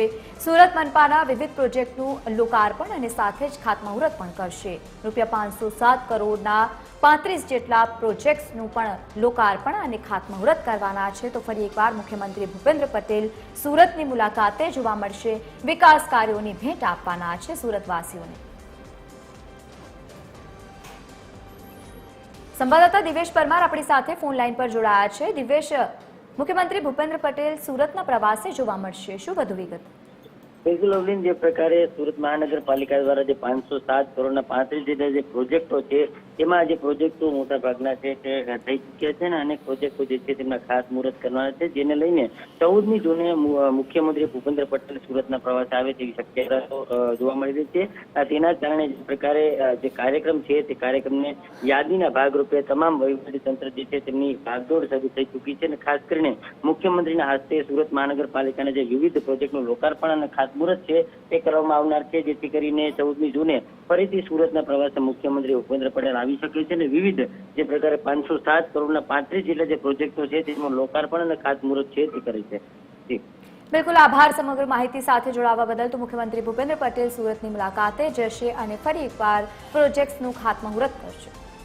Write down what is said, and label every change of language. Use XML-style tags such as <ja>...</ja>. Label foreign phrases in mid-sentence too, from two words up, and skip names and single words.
<gu>સુરત મનપાના વિવિધ પ્રોજેક્ટનું લોકાર્પણ અને સાથે જ ખાતમુહૂર્ત પણ કરશે। ₹507 કરોડના 35 જેટલા પ્રોજેક્ટ્સનું પણ લોકાર્પણ અને ખાતમુહૂર્ત કરવાના છે। તો ફરી એકવાર મુખ્યમંત્રી ભૂપેન્દ્ર પટેલ સુરતની મુલાકાતે જોવા મળશે। વિકાસ કાર્યોની ભેટ આપવાના છે સુરતવાસીઓને। સંવાદદાતા દિવેશ પરમાર અપની સાથે ફોન લાઇન પર જોડાયા હૈ। દિવેશ, મુખ્યમંત્રી ભૂપેન્દ્ર પટેલ સુરતના પ્રવાસે જોવા મળશે, શું વધુ વિગત? બિલકુલ અવલીન, જે પ્રકારે સુરત મહાનગરપાલિકા દ્વારા 507 કરોડ 35 જેટલા જે પ્રોજેક્ટો છે તેમાં જે પ્રોજેક્ટો મોટા ભાગના છે તે થઈ ચૂક્યા છે ને અનેક પ્રોજેક્ટો જે છે તેમના ખાસ મુહૂર્ત કરવાના છે, જેને લઈને 14મી જૂને મુખ્યમંત્રી ભૂપેન્દ્ર પટેલ સુરતના પ્રવાસે આવે તેવી શક્યતાઓ જોવા મળી રહી છે। તેના કારણે જે પ્રકારે જે કાર્યક્રમ છે તે કાર્યક્રમને યાદીના ભાગરૂપે તમામ વહીવટી તંત્ર જે છે તેમની ભાગદોડ શરૂ થઈ ચૂકી છે। ખાસ કરીને મુખ્યમંત્રીના હસ્તે સુરત મહાનગરપાલિકાના જે વિવિધ પ્રોજેક્ટનું લોકાર્પણ અને ખાતમુહૂર્ત છે તે કરવામાં આવનાર છે, જેથી કરીને 14મી જૂને ફરીથી સુરતના પ્રવાસે મુખ્યમંત્રી ભૂપેન્દ્ર પટેલ આવી શકે છે। વિવિધ જે પ્રકારે 507 કરોડ 35 જેટલા જે પ્રોજેક્ટો છે તેનું લોકાર્પણ અને ખાતમુહૂર્ત છે તે કરે છે। બિલકુલ આભાર સમગ્ર માહિતી સાથે જોડાવા બદલ। તો મુખ્યમંત્રી ભૂપેન્દ્ર પટેલ સુરતની મુલાકાતે જશે અને ફરી એકવાર પ્રોજેક્ટ્સનું ખાતમુહૂર્ત કરશે।</gu>